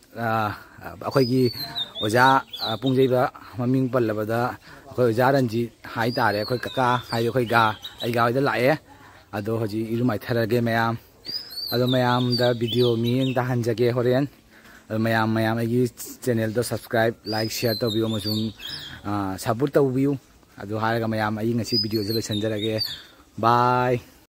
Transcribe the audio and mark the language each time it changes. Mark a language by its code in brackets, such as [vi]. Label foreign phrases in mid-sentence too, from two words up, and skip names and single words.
[mni] akhoi gi oja pungjaiba maming pallabada akhoi oja ranji hai tare akhoi kaka hai akhoi ga ai ga da lae ado haji irumai tharage mayam ado mayam da video mi da hanjage horen mayam agi channel do [en] subscribe like share [mni] to bio masung support to view adu haraga mayam ai ngasi video jelo sanjarage bye.